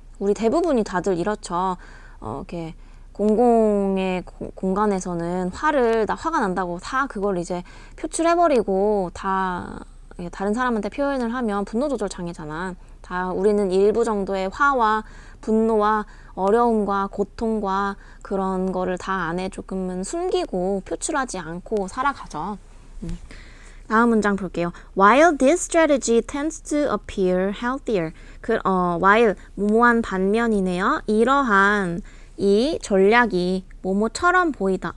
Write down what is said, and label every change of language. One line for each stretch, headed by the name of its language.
Korean: 우리 대부분이 다들 이렇죠. 이렇게 공공의 공간에서는 화가 난다고 다 그걸 이제 표출해버리고 다 다른 사람한테 표현을 하면 분노 조절 장애잖아. 다 우리는 일부 정도의 화와 분노와 어려움과 고통과 그런 거를 다 안에 조금은 숨기고 표출하지 않고 살아가죠. 다음 문장 볼게요.
English: While this strategy tends to appear healthier.
Korean: while 뭐뭐한 반면이네요. 이러한 이 전략이 뭐뭐처럼 보이다.